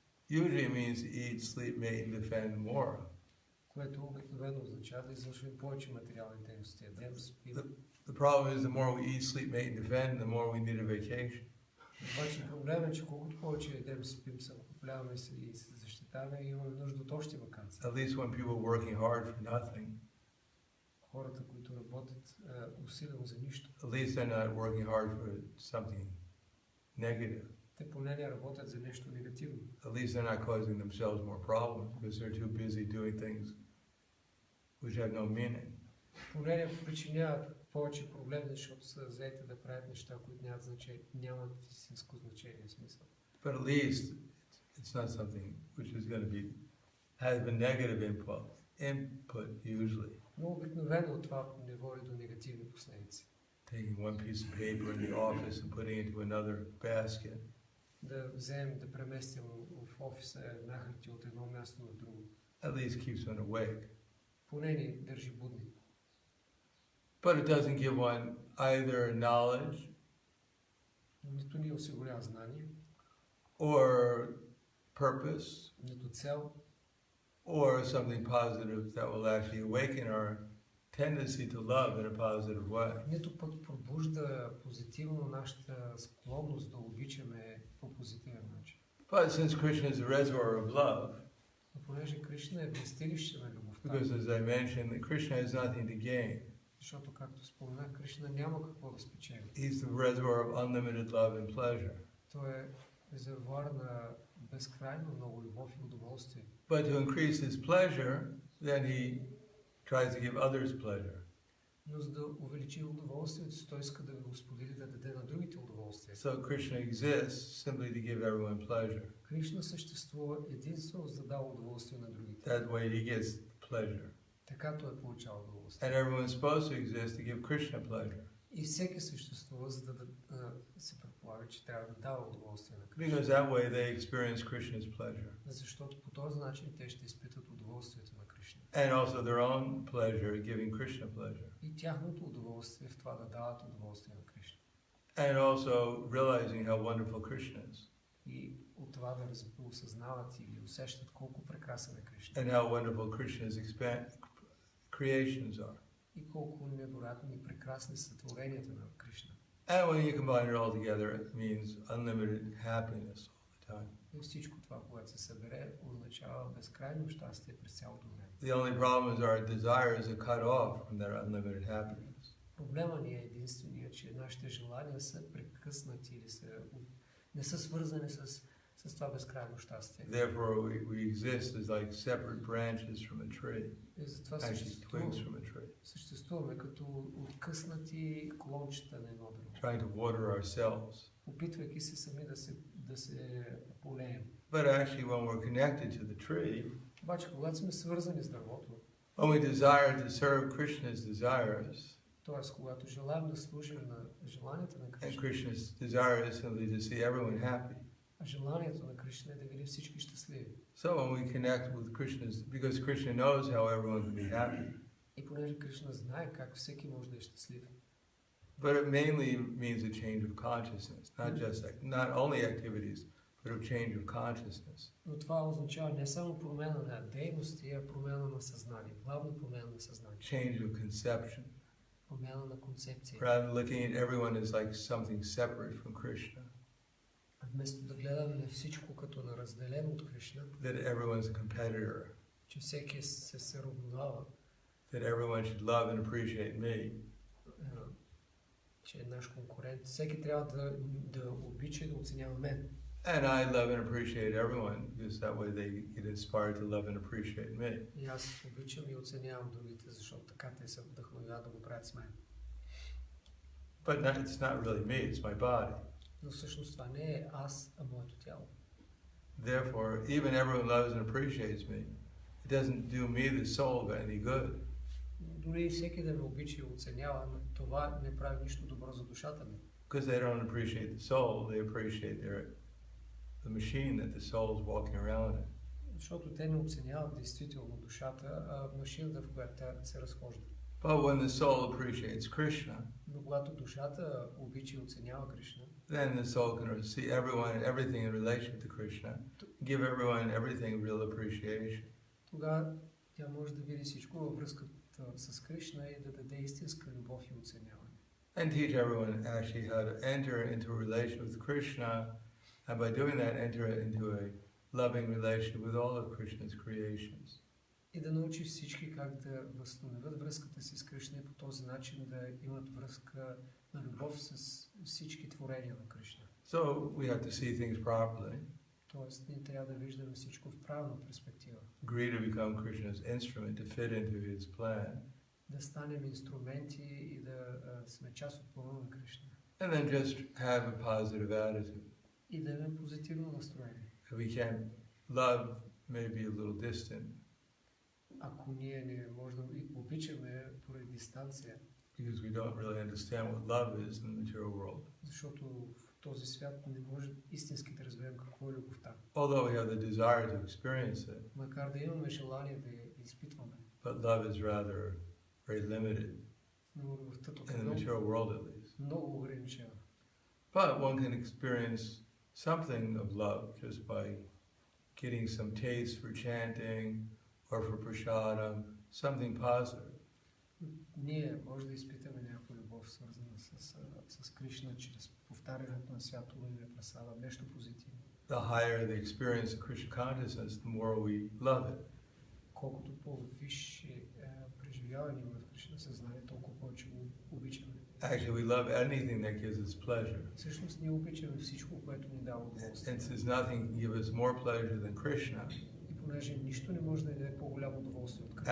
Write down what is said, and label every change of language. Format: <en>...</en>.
<en>usually it means to eat, sleep, mate, and defend more.</en> <bg>което обикновено означава да извършваме повече материални дейности. Ядем, спим.</bg> <en>The problem is the more we eat, sleep, mate, and defend, the more we need a vacation.</en> <bg>Обаче проблемът е, че колкото повече ядем, спим, съвкупляваме се и се защитаваме, имаме нужда от още вакансии.</bg> <en>At least when people are working hard for nothing,</en> <bg>Хората, които работят усилено за нищо,</bg> <en>at least they're not working hard for something negative.</en> <bg>те поне не работят за нещо негативно.</bg> <en>At least they're not causing themselves more problems because they're too busy doing things which have no meaning.</en> <bg>Поне не причиняват повече проблеми, защото са заети да правят неща, които нямат истинско значение, смисъл.</bg> <en>But at least it's not something which is going to be has a negative input usually.</en> <bg>Но обикновено това не води до негативни последици.</bg> <en>taking one piece of paper in the office and putting it into another basket.</en> <bg>Да вземем, да преместим в офиса една хартия от едно място на друго.</bg> <en>At least keeps one awake.</en> <bg>Поне ни държи будни.</bg> <en>But it doesn't give one either knowledge</en> <bg>Нито ни осигурява знание,</bg> <en>or purpose</en> <bg>нито цел,</bg> <en>or something positive that will actually awaken our tendency to love in a positive way.</en> <bg>нито пък пробужда позитивно нашата склонност да обичаме по позитивен начин.</bg> <en>But since Krishna is the reservoir of love,</en> <bg>Но понеже Кришна е вместилище на любовта,</bg> <en>because as I mentioned, Krishna has nothing to gain.</en> <bg>защото, както споменах, Кришна няма какво да спечели.</bg> <en>He's the reservoir of unlimited love and pleasure.</en> <bg>Той е резервуар на безкрайно много любов и удоволствие.</bg> <en>But to increase his pleasure, then he tries to give others pleasure.</en> <bg>Но за да увеличи удоволствието си, той иска да го сподели, да даде на другите удоволствие.</bg> <en>So Krishna exists simply to give everyone pleasure.</en> <bg>Кришна съществува единствено за да дава удоволствие на другите.</bg> <en>That way he gets pleasure.</en> <bg>Така той получава удоволствие.</bg> <en>And everyone's supposed to exist to give Krishna pleasure.</en> <bg>И всеки съществува, за да се предполага, че трябва да дава удоволствие на Кришна.</bg> <en>Because that way they experience Krishna's pleasure.</en> <bg>Защото по този начин те ще изпитат удоволствието на Кришна.</bg> <en>And also their own pleasure, giving Krishna pleasure.</en> <bg>И тяхното удоволствие в това да дават удоволствие на Кришна.</bg> <en>And also realizing how wonderful Krishna is.</en> <bg>И от това да осъзнават или усещат колко прекрасен е Кришна.</bg> <en>And how wonderful Krishna's creations are.</en> <bg>И колко невероятни и прекрасни са творенията на Кришна.</bg> <en>And when you combine it all together, it means unlimited happiness all the time.</en> <bg>И всичко това, което се събере, означава безкрайно щастие през цялото време.</bg> <en>The only problem is our desires are cut off from that unlimited happiness.</en> <bg>Проблема ни е единствения, че нашите желания са прекъснати или не са свързани с това безкрайно щастие.</bg> <en>Therefore, we exist as like separate branches from a tree.</en> <bg>И затова</bg> <en>Actually, twigs from a tree.</en> <bg>съществуваме като откъснати клончета на едно друго.</bg> <en>Trying to water ourselves.</en> <bg>Опитвайки се сами да се полеем.</bg> <en>But actually, when we're connected to the tree,</en> <bg>Обаче, когато сме свързани с дървото,</bg> <en>when we desire to serve Krishna's desires,</en> <bg>т.е. когато желаем да служим на желанията на</bg> <en>and</en> <bg>Кришна,</bg> <en>Krishna's desire is simply to see everyone happy.</en> <bg>а желанието на Кришна е да види всички щастливи.</bg> <en>So when we connect with Krishna's, because Krishna knows how everyone can be happy,</en> <bg>И понеже Кришна знае как всеки може да е щастлив.</bg> <en>but it mainly means a change of consciousness, not only activities, but a change of consciousness.</en> <bg>Но това означава не само промяна на дейности, а промяна на съзнание. Главно промяна на съзнание.</bg> <en>Change of conception.</en> <bg>Промяна на концепция.</bg> <en>Rather than looking at everyone as like something separate from Krishna,</en> <bg>Вместо да гледаме на всичко като на разделено от Кришна,</bg> <en>that everyone's a competitor,</en> <bg>че всеки се сравнява,</bg> <en>that everyone should love and appreciate me,</en> <bg>че е наш конкурент. Всеки трябва да обича и да оценява мен.</bg> <en>and I love and appreciate everyone, because that way they get inspired to love and appreciate me.</en> <bg>И аз обичам и оценявам другите, защото така те се вдъхновяват да го правят с мен.</bg> <en>But it's not really me, it's my body.</en> <bg>Но всъщност това не е аз, а моето тяло.</bg> <en>Therefore, even everyone loves and appreciates me, it doesn't do me, the soul, any good.</en> <bg>Дори всеки да ме обича и оценява, но това не прави нищо добро за душата ми.</bg> <en>Because they don't appreciate the soul, they appreciate the machine that the soul is walking around in.</en> <bg>Защото те не оценяват действително душата, а машината, в която тя се разхожда.</bg> <en>But when the soul appreciates Krishna,</en> <bg>Но когато душата обича и оценява Кришна,</bg> <en>then the soul can see everyone and everything in relation to Krishna, give everyone everything real appreciation.</en> <bg>тогава тя може да види всичко във връзката с Кришна и да даде истинска любов и оценяване.</bg> <en>And teach everyone actually how to enter into a relation with Krishna, and by doing that enter into a loving relation with all of Krishna's creations.</en> <bg>И да научи всички как да възстановят връзката си с Кришна и по този начин да имат връзка на любов с всички творения на Кришна.</bg> <en>So we have to see things properly.</en> <bg>Тоест, ние трябва да виждаме всичко в правилна перспектива.</bg> <en>Agree to become Krishna's instrument to fit into his plan.</en> <bg>Да станем инструменти и да сме част от плана на Кришна.</bg> <en>And then just have a positive attitude.</en> <bg>И да имаме позитивно настроение.</bg> <en>If we can't love, maybe a little distant.</en> <bg>Ако ние не можем да обичаме поради дистанция,</bg> <en>because we don't really understand what love is in the material world.</en> <bg>Защото в този свят не може истински да разберем какво е любовта.</bg> <en>Although we have the desire to experience it,</en> <bg>Макар да имаме желание да я изпитваме.</bg> <en>but love is rather very limited</en> <bg>Но любовта тук</bg> <en>in</en> <bg>е</bg> <en>the</en> <bg>много,</bg> <en>material world, at least.</en> <bg>много ограничена.</bg> <en>But one can experience something of love just by getting some taste for chanting or for prasadam, something positive.</en> <bg>Ние може да изпитаме някаква любов, свързана с Кришна, чрез повтарянето на святото име прасада, нещо позитивно.</bg> <en>The higher the experience of Krishna consciousness, the more we love it.</en> <bg>Колкото по-висше преживяване има в Кришна съзнание, толкова повече го обичаме.</bg> <en>Actually, we love anything that gives us pleasure.</en> <bg>Всъщност ние обичаме всичко, което ни дава удоволствие.</bg> <en>And since nothing gives us more pleasure than Krishna,</en> <bg>И понеже нищо не може да ни даде по-голямо удоволствие от Кришна.</bg>